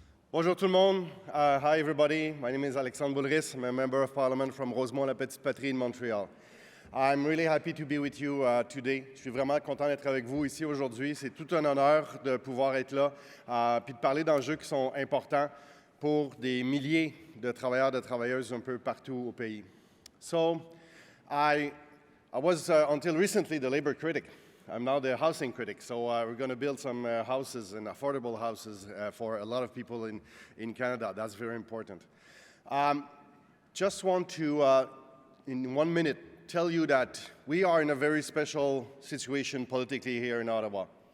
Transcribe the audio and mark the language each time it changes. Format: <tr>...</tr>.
<fr>Bonjour tout le monde.</fr> <en>Hi everybody. My name is Alexandre Boulerize. I'm a Member of Parliament from Rosemont-la-Petite-Patrie in Montreal. I'm really happy to be with you today.</en> <fr>Je suis vraiment content d'être avec vous ici aujourd'hui. C'est tout un honneur de pouvoir être là puis de parler d'enjeux qui sont importants pour des milliers de travailleurs et de travailleuses un peu partout au pays.</fr> <en>So, I was until recently the labor critic. I'm now the housing critic. So we're going to build some houses and affordable houses for a lot of people in Canada. That's very important. Just want to, in 1 minute, tell you that we are in a very special situation politically here in Ottawa.</en>